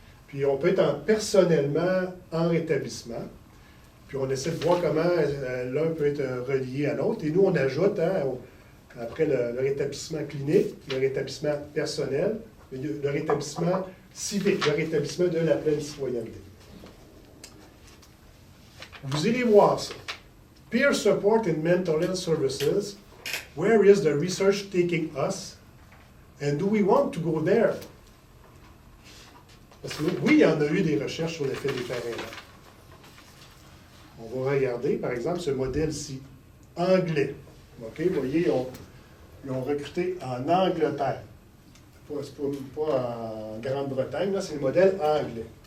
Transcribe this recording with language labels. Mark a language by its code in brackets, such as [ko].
[fr] Puis on peut être personnellement en rétablissement. Puis on essaie de voir comment l'un peut être relié à l'autre. Et nous, on ajoute, après le rétablissement clinique, le rétablissement personnel, le rétablissement civique, le rétablissement de la pleine citoyenneté. Vous irez voir ça. [en] Peer support in mental health services. Where is the research taking us? And do we want to go there? [fr] Parce que oui, il y en a eu des recherches sur l'effet des pères aidants. On va regarder, par exemple, ce modèle-ci, anglais. OK? Vous voyez, ils ont recruté en Angleterre. Pas en Grande-Bretagne, là, c'est le modèle anglais.